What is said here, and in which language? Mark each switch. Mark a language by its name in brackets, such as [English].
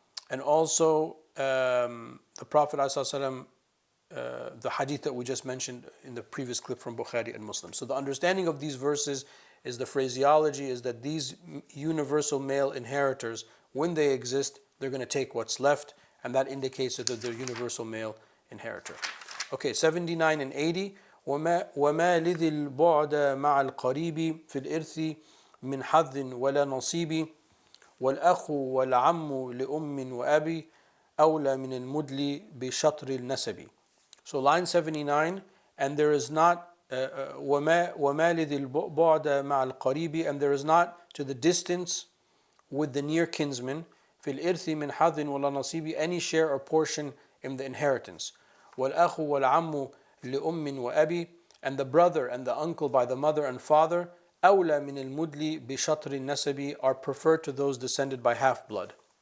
[English] And also the Prophet ﷺ, the hadith that we just mentioned in the previous clip from Bukhari and Muslim. So the understanding of these verses is, the phraseology is that these universal male inheritors, when they exist, they're going to take what's left, and that indicates that they're universal male inheritor. Okay, 79 and 80. [Arabic] وما لذي البعد مع القريب في الإرث من حظ ولا نصيب والأخ والعم لأم وأبي أولى من المدل بشطر النسب. [English] So line 79, and there is not [Arabic] وما لذي البعد مع القريب, [English] and there is not to the distance with the near kinsman [Arabic] في الإرث من حظ ولا نصيب, [English] any share or portion in the inheritance. [Arabic] وَالْأَخُ وَالْعَمُّ لِأُمٍّ وَأَبِي, [English] and the brother and the uncle by the mother and father, [Arabic] أَوْلَى مِنَ الْمُدْلِ بِشَطْرِ النَّسَبِ, [English] are preferred to those descended by half-blood.